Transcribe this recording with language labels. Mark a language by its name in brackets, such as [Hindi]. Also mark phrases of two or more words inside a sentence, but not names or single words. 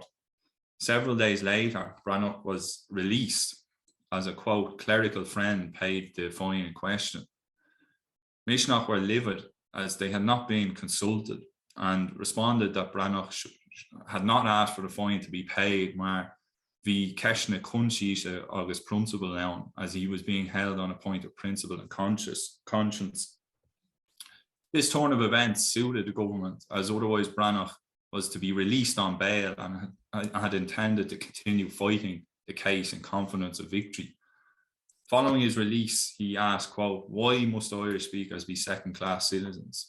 [English] Several days later, Breathnach was released as a, quote, clerical friend paid the fine in question. Misneach were livid as they had not been consulted and responded that Breathnach had not asked for the fine to be paid, [Irish] mar bhí ceisne consciente agus principle ann, [English] as he was being held on a point of principle and conscience. This turn of events suited the government, as otherwise Breathnach was to be released on bail and had intended to continue fighting the case in confidence of victory. Following his release, he asked, quote, why must Irish speakers be second-class citizens?